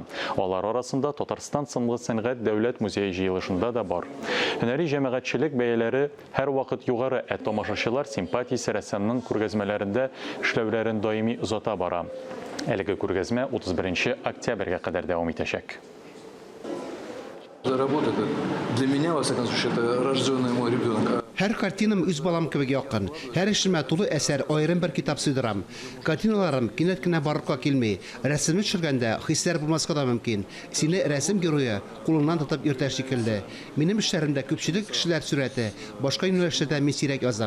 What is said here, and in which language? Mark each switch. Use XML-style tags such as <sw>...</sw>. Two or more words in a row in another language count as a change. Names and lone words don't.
<tt>Алар арасында Татарстан сынлы сәнгать дәүләт музее җыелышында да бар. Һөнәри җәмәгатьчелек бәяләре һәр вакыт югары, тамашачылар симпатиясе рәссамның күргәзмәләрендә эшләүләрен даими озата бара. Әлеге күргәзмә 31 октябрьгә кадәр дәвам итәчәк.</tt> <ru>Работа для меня, во всяком случае, это рожденный мой ребенок.</ru> <tt>Һәр картинам үз балам кебек якын. Һәр эшемә тулы әсәр, аерым бер китап сыйдырам. Картиналарым кинәт кенә барлыкка килми. Рәсемне төшергәндә хисләр булмаска да мөмкин. Сине рәсем герое кулыңнан тотып йөртә шикелле. Минем эшләремдә күпчелек кешеләр сурәте, башка юнәлештә мин сирәк язам.</tt>